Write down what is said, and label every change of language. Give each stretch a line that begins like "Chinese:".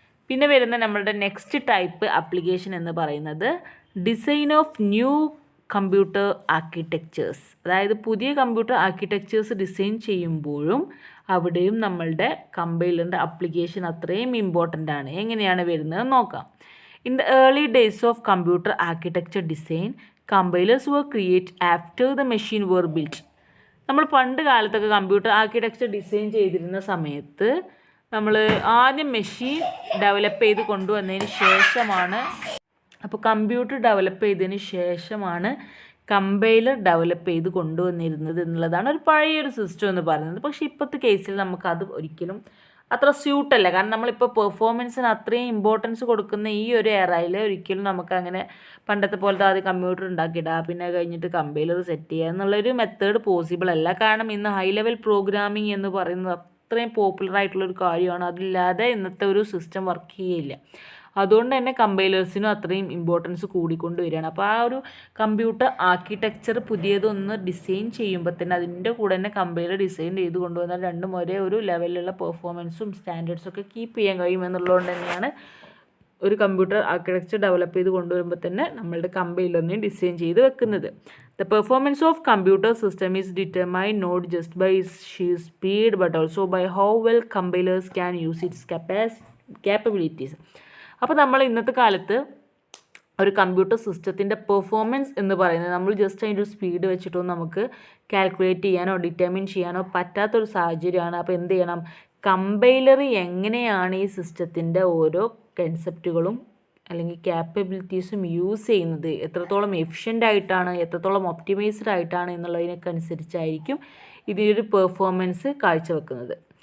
Malayalam: പിന്നെ വരുന്ന നമ്മളുടെ നെക്സ്റ്റ് ടൈപ്പ് ആപ്ലിക്കേഷൻ എന്ന് പറയുന്നത്
English: Design of new computer architectures.
Malayalam: അതായത് പുതിയ കമ്പ്യൂട്ടർ ആർക്കിടെക്ചേഴ്സ് ഡിസൈൻ ചെയ്യുമ്പോഴും അവിടെയും നമ്മളുടെ കമ്പൈലറിൻ്റെ ആപ്ലിക്കേഷൻ അത്രയും ഇമ്പോർട്ടൻ്റ് ആണ്. എങ്ങനെയാണ് വരുന്നത് നോക്കാം.
English: In the early days of computer architecture design, compilers were created after the machine were built.
Malayalam: നമ്മൾ പണ്ട് കാലത്തൊക്കെ കമ്പ്യൂട്ടർ ആർക്കിടെക്ചർ ഡിസൈൻ ചെയ്തിരുന്ന സമയത്ത് നമ്മൾ ആദ്യം മെഷീൻ ഡെവലപ്പ് ചെയ്ത് കൊണ്ടുവന്നതിന് ശേഷമാണ്, അപ്പോൾ കമ്പ്യൂട്ടർ ഡെവലപ്പ് ചെയ്തതിന് ശേഷമാണ് കമ്പൈലർ ഡെവലപ്പ് ചെയ്ത് കൊണ്ടുവന്നിരുന്നത് എന്നുള്ളതാണ് ഒരു പഴയൊരു സിസ്റ്റം എന്ന് പറയുന്നത്. പക്ഷേ ഇപ്പോഴത്തെ കേസിൽ നമുക്കത് ഒരിക്കലും അത്ര സ്യൂട്ടല്ല. കാരണം നമ്മളിപ്പോൾ പെർഫോമൻസിന് അത്രയും ഇമ്പോർട്ടൻസ് കൊടുക്കുന്ന ഈ ഒരു എറയിൽ ഒരിക്കലും നമുക്കങ്ങനെ പണ്ടത്തെ പോലത്തെ ആദ്യം കമ്പ്യൂട്ടർ ഉണ്ടാക്കിയിടുക പിന്നെ കഴിഞ്ഞിട്ട് കമ്പൈലർ സെറ്റ് ചെയ്യുക എന്നുള്ളൊരു മെത്തേഡ് പോസിബിൾ അല്ല. കാരണം ഇന്ന് ഹൈ ലെവൽ പ്രോഗ്രാമിംഗ് എന്ന് പറയുന്നത് അത്രയും പോപ്പുലർ ആയിട്ടുള്ളൊരു കാര്യമാണ്. അതില്ലാതെ ഇന്നത്തെ ഒരു സിസ്റ്റം വർക്ക് ചെയ്യില്ല. അതുകൊണ്ട് തന്നെ കമ്പൈലേഴ്സിനും അത്രയും ഇമ്പോർട്ടൻസ് കൂടിക്കൊണ്ട് വരികയാണ്. അപ്പോൾ ആ ഒരു കമ്പ്യൂട്ടർ ആർക്കിടെക്ചർ പുതിയതൊന്ന് ഡിസൈൻ ചെയ്യുമ്പോൾ തന്നെ അതിൻ്റെ കൂടെ തന്നെ കമ്പൈലർ ഡിസൈൻ ചെയ്ത് കൊണ്ടുവന്നാൽ രണ്ടും ഒരേ ഒരു ലെവലിലുള്ള പെർഫോമൻസും സ്റ്റാൻഡേർഡ്സും ഒക്കെ കീപ്പ് ചെയ്യാൻ കഴിയും എന്നുള്ളതുകൊണ്ട് തന്നെയാണ് ഒരു കമ്പ്യൂട്ടർ ആർക്കിടെക്ചർ ഡെവലപ്പ് ചെയ്ത് കൊണ്ടുവരുമ്പോൾ തന്നെ നമ്മളുടെ കമ്പൈലറിനെയും ഡിസൈൻ ചെയ്ത് വെക്കുന്നത്.
English: The performance of computer system is determined not just by its sheer speed but also by how well compilers can use its capabilities.
Malayalam: അപ്പോൾ നമ്മൾ ഇന്നത്തെ കാലത്ത് ഒരു കമ്പ്യൂട്ടർ സിസ്റ്റത്തിൻ്റെ പെർഫോമൻസ് എന്ന് പറയുന്നത് നമ്മൾ ജസ്റ്റ് അതിൻ്റെ ഒരു സ്പീഡ് വെച്ചിട്ടൊന്നും നമുക്ക് കാൽക്കുലേറ്റ് ചെയ്യാനോ ഡിറ്റർമിൻ ചെയ്യാനോ പറ്റാത്തൊരു സാഹചര്യമാണ്. അപ്പോൾ എന്ത് ചെയ്യണം, കമ്പൈലർ എങ്ങനെയാണ് ഈ സിസ്റ്റത്തിൻ്റെ ഓരോ കൺസെപ്റ്റുകളും അല്ലെങ്കിൽ ക്യാപ്പബിലിറ്റീസും യൂസ് ചെയ്യുന്നത്, എത്രത്തോളം എഫിഷ്യൻ്റ് ആയിട്ടാണ്, എത്രത്തോളം ഒപ്റ്റിമൈസ്ഡ് ആയിട്ടാണ് എന്നുള്ളതിനൊക്കെ അനുസരിച്ചായിരിക്കും ഇതിനൊരു പെർഫോമൻസ് കാഴ്ചവെക്കുന്നത്.